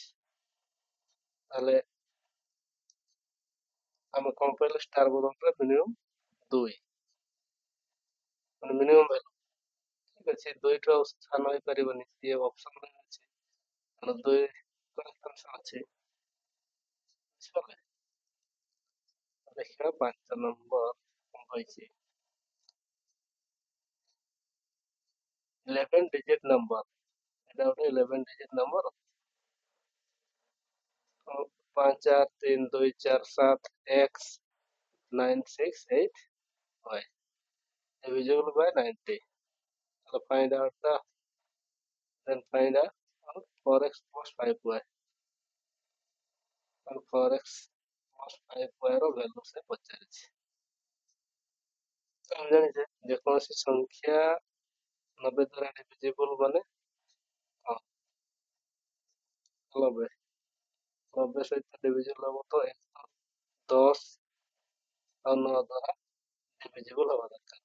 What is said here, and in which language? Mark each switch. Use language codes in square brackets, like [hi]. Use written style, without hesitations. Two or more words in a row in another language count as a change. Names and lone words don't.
[or] ତାହେଲେ ଆମେ କଣ ପାଇଲେ ଷ୍ଟାର ବଦଳରେ ମିନିମମ୍ 2 ମାନେ [en] minimum value. [or] ଠିକ ଅଛି 2 ଠୁ ଆଉ ସାନ ହେଇପାରିବନି, ଇଏ ଅପସନ ଅଛି କାରଣ ଦୁଇ କନେକ୍ସନ୍ ଅଛି ବୁଝିପାରିଲେ। ଦେଖିବା 5 ନମ୍ବର କଣ କହିଛି। [en] 11 digit number, [or] এটা ଗୋଟେ [en] 11 digit number। 5 8 3 2 4 7 x 9 6 8 y divisible by 90। So find out the then find out 4x plus 5y and 4x plus 5y ର value [or] ସେ ପଚାରିଛି। ତ ଆମେ ଜାଣିଛେ ଯେକୌଣସି ସଂଖ୍ୟା 90 ଦ୍ୱାରା divisible ମାନେ ହଁ 90 ସହିତ divisible ହବ ତ 10 ଆଉ 9 ଦ୍ୱାରା divisible ହବା ଦରକାର।